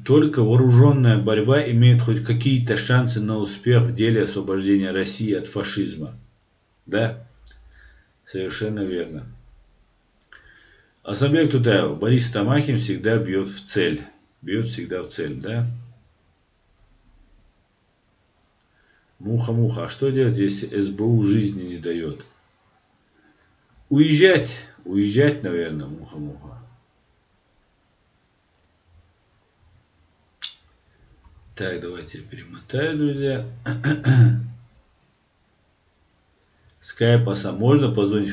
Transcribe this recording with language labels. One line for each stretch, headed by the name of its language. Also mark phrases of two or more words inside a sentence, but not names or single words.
Russian: Только вооруженная борьба имеет хоть какие-то шансы на успех в деле освобождения России от фашизма. Да? Совершенно верно. Асамбек Тутаев. Борис Тамахин всегда бьет в цель. Бьет всегда в цель, да? Муха-муха. А что делать, если СБУ жизни не дает? Уезжать. Уезжать, наверное, муха-муха. Так, давайте я перемотаю, друзья. Скайп, можно позвонить?